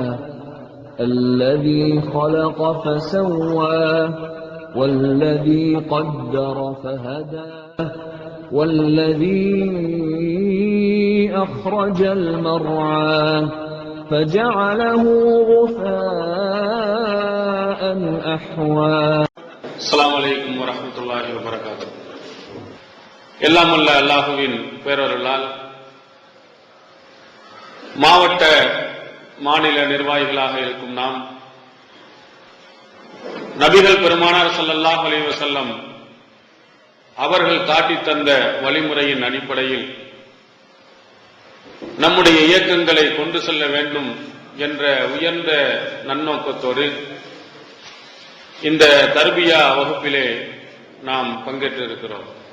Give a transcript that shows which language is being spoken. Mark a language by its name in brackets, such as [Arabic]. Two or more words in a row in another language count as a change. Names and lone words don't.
[Arabic] الذي خلق فسوى والذي قدر فهدى والذي أخرج المرعى فجعله غثاء أحوى. السلام عليكم ورحمة الله وبركاته. [Tamil] எல்லாம் வல்ல அல்லாஹுவின் பேரருளால் மாவட்ட மாநில நிர்வாகிகளாக இருக்கும் நாம் நபிகள் பெருமானார் [Arabic] صلى الله عليه وسلم [Tamil] அவர்கள் காட்டித் தந்த வழிமுறையின் அடிப்படையில் நம்முடைய இயக்கங்களை கொண்டு செல்ல வேண்டும் என்ற உயர்ந்த நன்னோக்கத்தோடு இந்த தர்பியா வகுப்பிலே நாம் பங்கேற்றிருக்கிறோம்.